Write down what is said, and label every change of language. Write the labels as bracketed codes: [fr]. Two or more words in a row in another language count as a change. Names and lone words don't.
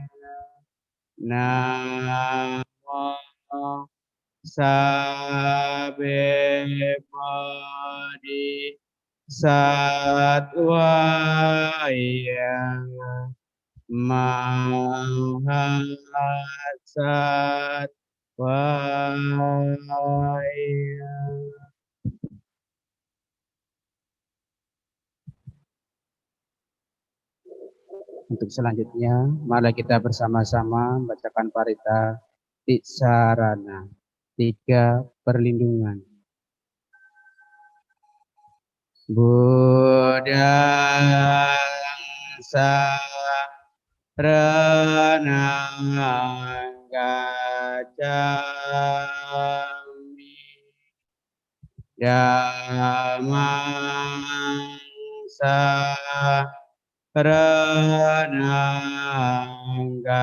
[pi] Namo Sabe Bodhisattvaya Mahasattvaya. [id] Untuk selanjutnya, mari kita bersama-sama membacakan parita Tisarana, 3 perlindungan. [pi] Buddhang saranang gacchami, Dhammang saranang